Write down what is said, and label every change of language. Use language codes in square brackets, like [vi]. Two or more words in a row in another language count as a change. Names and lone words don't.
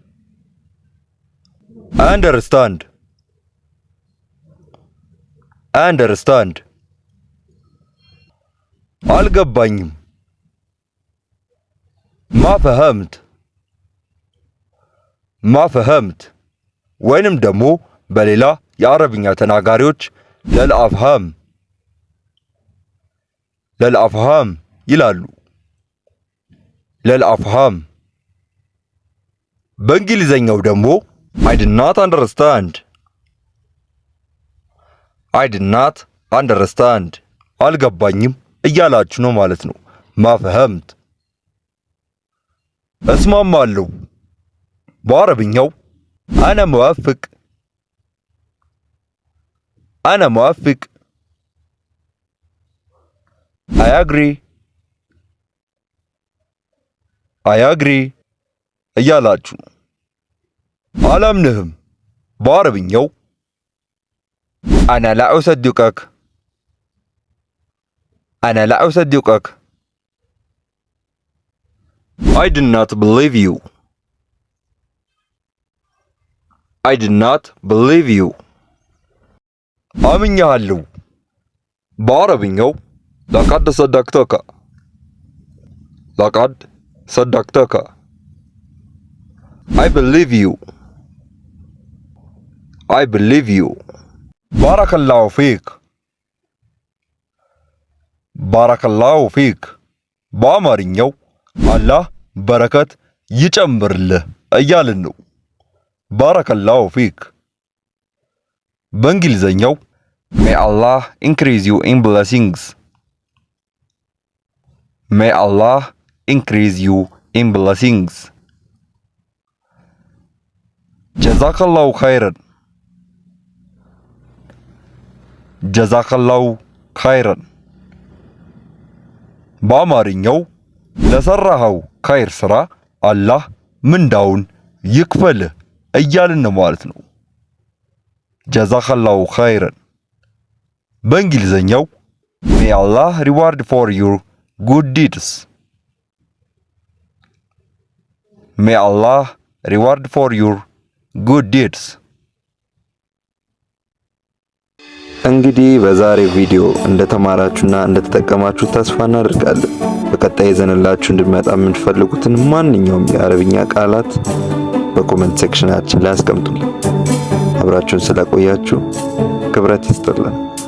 [en] understand understand [am] አልገባኝም [ar] ما فهمت ما فهمت [am] ወይንም ደግሞ በሌላ የአረብኛ ተናጋሪዎች ለልአፍሃም ይላሉ። ለልአፍሃም በእንግሊዘኛው ደግሞ [en] I did not understand I did not understand [am] አልገባኝም እያላችሁ ነው ማለት ነው። [ar] ما فهمت [am] እስማማለሁ በአረብኛው [ar] أنا موافق أنا موافق [en] I agree I agree [am] እያላችሁ አላምንህም በአረብኛው [ar] أنا لا أصدقك أنا لا أصدقك [en] I did not believe you I did not believe you [am] አምኜሃለሁ በአረብኛው [ar] لقد صدقتك لقد صدقتك [en] I believe you I believe you [ar] بارك الله فيك بارك الله فيك [am] በአማርኛው አላህ በረከት ይጨምርልህ እያልን ነው። [ar] بارك الله فيك [en] በእንግሊዘኛው May Allah increase you in blessings May Allah increase you in blessings [ar] جزاك الله خيرا جزاك الله خيرا [am] በአማርኛው ለሰራኸው ኸይር ስራ አላህ ምንዳውን ይክፈልህ እያልን ነው ማለት ነው። [ar] جزاك الله خيرا [en] በእንግሊዘኛው May Allah reward for your good deeds May Allah reward for your good deeds [am] እንግዲህ በዛሬው ቪዲዮ እንደተማራችሁና እንደተጠቀማችሁ ተስፋ እናደርጋለን። በቀጣይ ይዘንላችሁ እንድንመጣ የምትፈልጉትን ማንኛውም የአረብኛ ቃላት በኮሜንት ሴክሽናችን ላይ አስቀምጡልን። አብራችሁን ስለቆያችሁ ክብረት ይስጥልን።